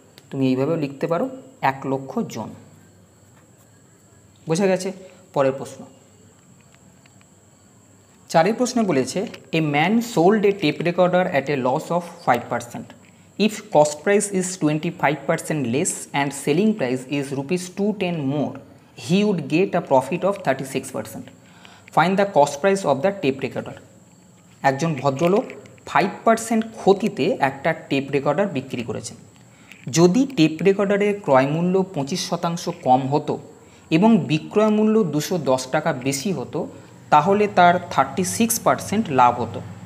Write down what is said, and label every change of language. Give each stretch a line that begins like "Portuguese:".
Bangla: তুমি এইভাবেও লিখতে পারো 1 লক্ষ জন। বোঝা গেছে? পরের প্রশ্ন, 4 প্রশ্নে বলেছে
English: A man sold a tape recorder at a loss of 5%. If cost price is 25% less and selling price is ₹210 more, he would get a profit of 36%. Find the cost price of the tape recorder.
Bangla: একজন ভদ্রলোক 5% ক্ষতিতে একটা tape recorder বিক্রি করেছেন। যদি tape রেকর্ডারের ক্রয় মূল্য 25% কম হতো এবং বিক্রয় মূল্য 210 টাকা বেশি হতো, তাহলে তার 36% লাভ হতো।